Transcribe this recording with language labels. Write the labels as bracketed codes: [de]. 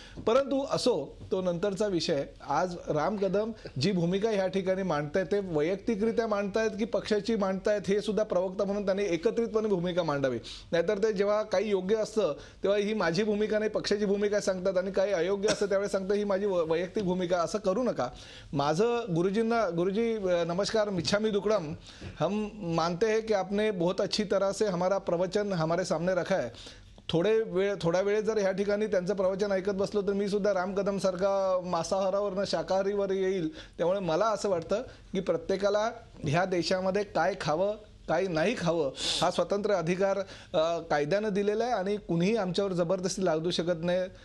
[mr] परंतु असो, तो नंतरचा विषय. आज राम कदम जी भूमिका ह्या ठिकाणी मांडतायत ते वैयक्तिकरित्या मांडतायत की पक्षाची मांडतायत हे सुद्धा प्रवक्ता म्हणून त्यांनी एकत्रितपणे भूमिका मांडावी. नाहीतर ते जेव्हा काही योग्य असतं तेव्हा ही माझी भूमिका नाही पक्षाची भूमिका सांगतात, आणि काही अयोग्य असतं त्यावेळेस सांगतात ही माझी वैयक्तिक भूमिका. असं करू नका. माझं गुरुजी नमस्कार [hi] नमस्कार, मिच्छामी दुक्कडम। हम मानते हैं कि आपने बहुत अच्छी तरह से हमारा प्रवचन हमारे सामने रखा है। [mr] थोडा वेळ जर ह्या ठिकाणी त्यांचं प्रवचन ऐकत बसलो तर मी सुद्धा राम कदम सारखा मांसाहारावरनं शाकाहारीवर येईल। त्यामुळे मला असं वाटतं की प्रत्येकाला ह्या देशामध्ये काय खावं काही नाही खावं हा स्वतंत्र अधिकार कायद्यानं दिलेला आहे आणि कुणीही आमच्यावर जबरदस्ती लादू शकत नाही।